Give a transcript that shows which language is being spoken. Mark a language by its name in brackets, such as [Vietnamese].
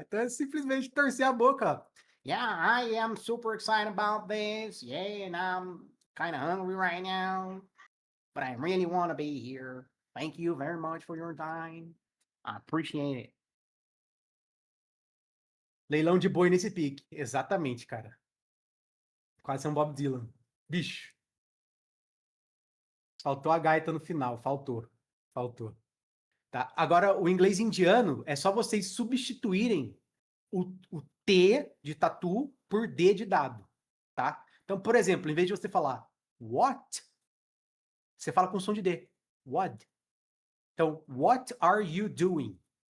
[Portuguese] Então é simplesmente torcer a boca. [English] Yeah, I am super excited about this. Yeah, and I'm kind of hungry right now. But I really want to be here. Thank you very much for your time. I appreciate it. [Portuguese] Leilão de boi nesse pique. Exatamente, cara. Quase um Bob Dylan. Bicho. Faltou a gaita no final. Faltou. Tá? Agora, o inglês indiano é só vocês substituírem o T de tatu por D de dado. Tá? Então, por exemplo, em vez de você falar what, você fala com som de D. [English] What. [Portuguese] Então, [English] what are you doing?